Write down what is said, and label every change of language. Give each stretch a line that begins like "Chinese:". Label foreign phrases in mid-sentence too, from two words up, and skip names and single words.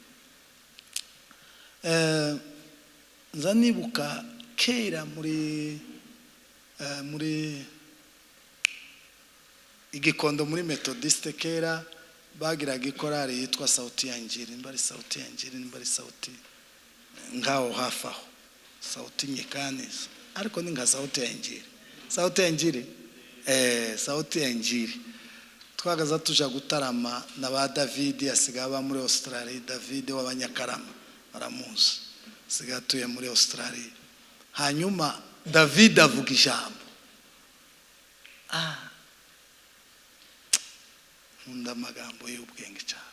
Kinyarwanda: Nza nibuka kera muri Igikondo muri Methodiste kera bagiraga ikorari yitwa Sauti ya Injili, niba ari Sauti ya Injili, niba ari Sauti ngaho hafi aho, Sauti Nyikaniza, ariko ni nka Sauti ya Injili. Sauti ya Injili, Sauti ya Injili twagaza tuja gutarama na ba David asigaye aba muri Australia. David w'Abanyakarama baramuzi, asigaye atuye muri Australia. Hanyuma David avuga ijambo, nkunda amagambo y'ubwenge cyane.